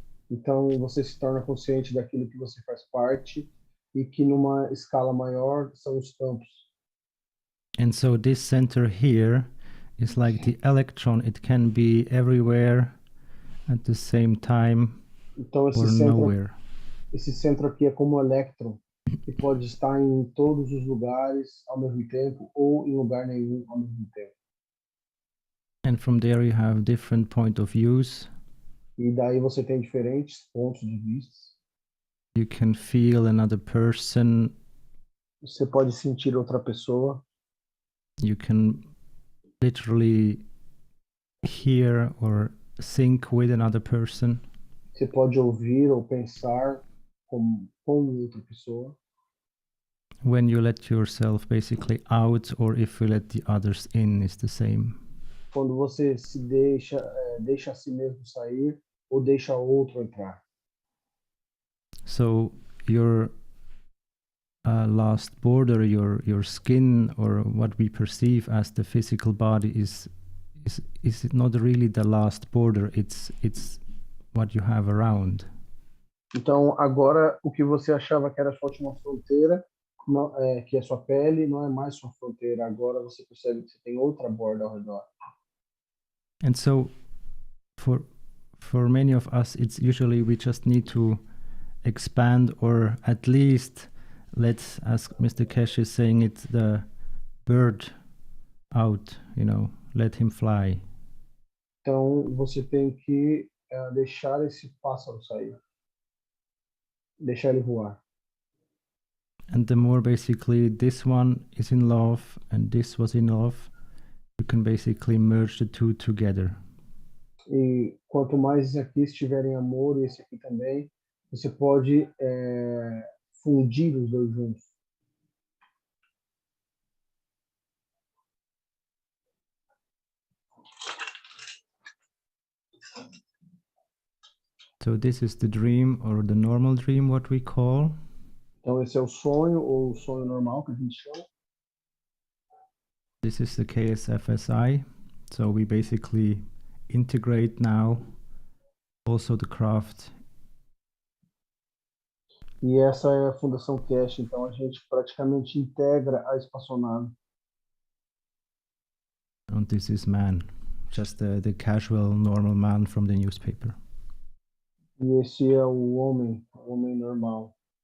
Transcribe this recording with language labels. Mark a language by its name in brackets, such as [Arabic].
[Portuguese] Então você se torna consciente daquilo que você faz parte e que numa escala maior são os campos. [English] And so this center here is like the electron. It can be everywhere at the same time [Portuguese] Então [English] or nowhere. [Portuguese] esse centro aqui é como um elétron, que pode estar em todos os lugares ao mesmo tempo ou em lugar nenhum ao mesmo tempo. [English] And from there you have different point of views. [Portuguese] E daí você tem diferentes pontos de vista. [English] You can feel another person. [Portuguese] Você pode sentir outra pessoa. [English] You can literally hear or think with another person. [Portuguese] Você pode ouvir ou pensar com outra pessoa. [English] When you let yourself basically out, or if you let the others in, is the same. [Portuguese] Quando você se deixa a si mesmo sair ou deixa outro entrar. [English] So your last border, your skin, or what we perceive as the physical body, is not really the last border. It's what you have around. [Portuguese] Então agora o que você achava que era a sua última fronteira, que é sua pele, não é mais sua fronteira. Agora você percebe que você tem outra borda ao redor. [English] And so for many of us, it's usually we just need to expand, or at least let's, as Mr. Keshe is saying, it's the bird out, let him fly. [Portuguese] Então você tem que deixar esse pássaro sair, deixar ele voar. [English] And the more basically this one is in love and this was in love, you can basically merge the two together. [Portuguese] E quanto mais esse aqui estiver em amor e esse aqui também, você pode fundir os dois juntos. [English] So this is the dream, or the normal dream, what we call. [Portuguese] Então esse é o sonho, ou o sonho normal que a gente chama. [English] This is the KFSSI. So we basically integrate now also the craft. [Portuguese] E essa é a Fundação Keshe, então a gente praticamente integra a espaçonave. [English] And this is man, just the casual, normal man from the newspaper. [Portuguese] E esse é o homem normal.